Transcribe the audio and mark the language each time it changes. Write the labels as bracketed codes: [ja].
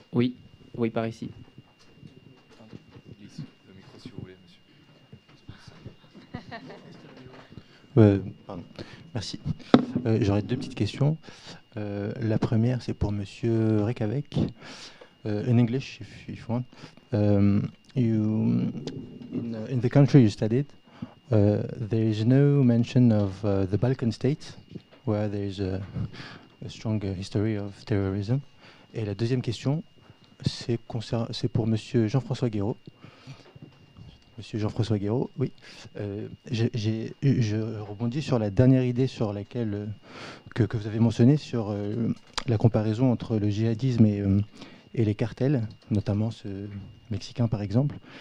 [fr] Oui, par ici. Le micro, si vous voulez, monsieur. Pardon. Merci. J'aurais 2 petites questions. La première, c'est pour Monsieur Rekavec. [en] In English, if you want. In the country you studied, there is no mention of the Balkan states, where there is a strong history of terrorism. [fr] Et la deuxième question, c'est pour Monsieur Jean-François Guéraud. Monsieur Jean-François Guéraud, oui. Je rebondis sur la dernière idée sur laquelle que vous avez mentionnée, sur la comparaison entre le djihadisme et les cartels, notamment ceux mexicains par exemple.